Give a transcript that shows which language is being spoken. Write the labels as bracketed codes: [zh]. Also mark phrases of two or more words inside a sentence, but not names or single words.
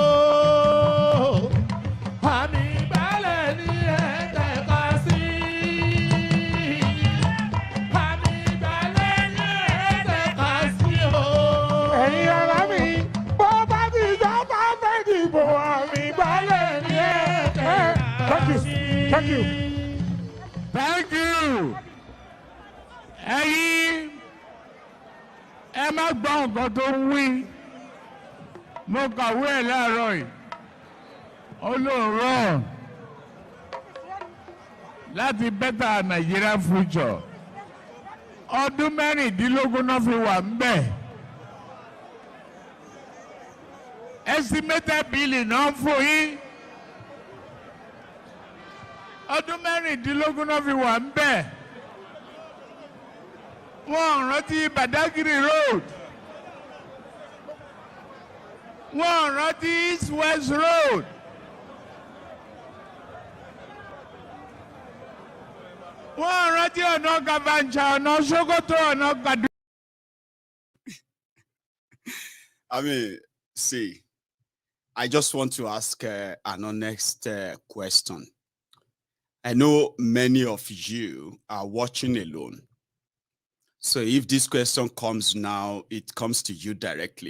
[yo] Àmì ìgbálẹ̀ ni ẹ tẹ̀ka sí. Àmì ìgbálẹ̀ ni ẹ tẹ̀ka sí o. Ẹ̀yin ará mi, bó bá di ìjọba ọ̀fẹ́ dìbò, àmì ìgbálẹ̀ ni ẹ tẹ̀ka sí. [en] Thank you. Thank you. [yo] Ẹ̀yin ẹ má gbọ́ nǹkan tó ń wí. Mo kàwé ẹ̀ láàárọ̀ yìí. Olóòrọ̀ láti [en] better Nigeria future. [yo] Ọdún mẹ́rìndínlógún náà fi wà ń bẹ̀. [en] Estimated billing [yo] náà ń fún yín. Ọdún mẹ́rìndínlógún náà fi wà ń bẹ̀. Wọ́n rántí Badagry Road. Wọ́n rántí East West Road. Wọ́n rántí ọ̀nà Gavancha, ọ̀nà Sokoto, ọ̀nà Gadu. [en] I mean, see, I just want to ask an honest question. I know many of you are watching alone. So if this question comes now, it comes to you directly.